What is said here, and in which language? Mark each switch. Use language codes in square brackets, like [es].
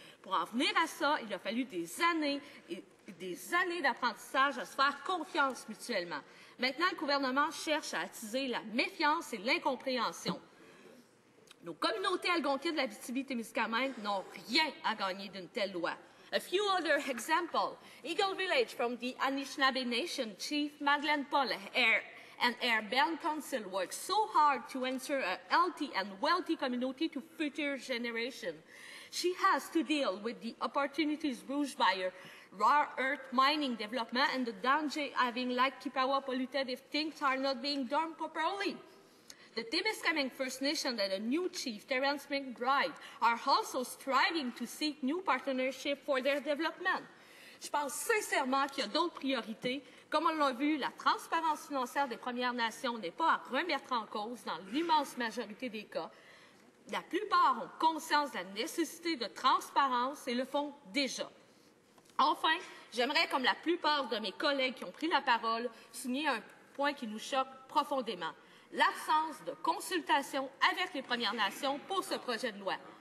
[fr] Pour en venir à ça, il a fallu des années et des années d'apprentissage à se faire confiance mutuellement. Maintenant, le gouvernement cherche à attiser la méfiance et l'incompréhension. Nos communautés algonquines de l'Abitibi-Témiscamingue n'ont rien à gagner d'une telle loi. [en] A few other examples. Eagle Village from the Anishinaabe Nation, Chief Madeleine Paul and Air Band Council worked so hard to ensure a healthy and wealthy community to future generations. She has to deal with the opportunities brought by raw earth mining development and the danger having Lake Kipawa polluted if things are not being done properly. The Témiscamingue First Nation and a new chief, Terence McBride, are also striving to seek new partnerships for their development. [fr] Je pense sincèrement qu'il y a d'autres priorités. Comme on l'a vu, la transparence financière des Premières Nations n'est pas à remettre en cause dans l'immense majorité des cas. La plupart ont conscience de la nécessité de transparence et le font déjà. Enfin, j'aimerais, comme la plupart de mes collègues qui ont pris la parole, souligner un point qui nous choque profondément: l'absence de consultation avec les Premières Nations pour ce projet de loi.